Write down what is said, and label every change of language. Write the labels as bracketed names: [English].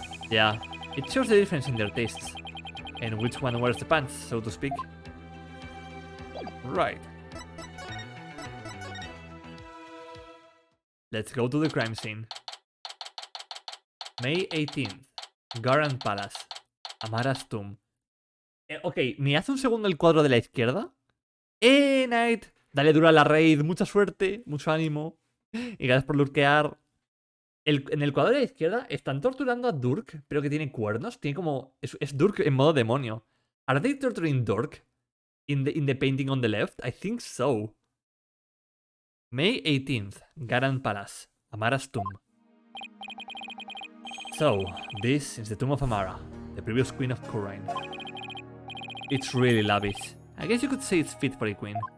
[English] Yeah, it shows the difference in their tastes, and which one wears the pants, so to speak. Right. Let's go to the crime scene. May 18th, Garan Palace, Amara's tomb. [Spanish] Ok, ¿me hace un segundo el cuadro de la izquierda? Knight! Dale duro a la raid, mucha suerte, mucho ánimo. Y gracias por lurkear. En el cuadro de la izquierda están torturando a Durk, pero que tiene cuernos. Tiene como... Es Durk en modo demonio. [English] ¿Are they torturing Durk? In the painting on the left? I think so. May 18th, Garan Palace, Amara's tomb. So, this is the tomb of Amara, the previous queen of Khura'in. It's really lavish. I guess you could say it's fit for a queen.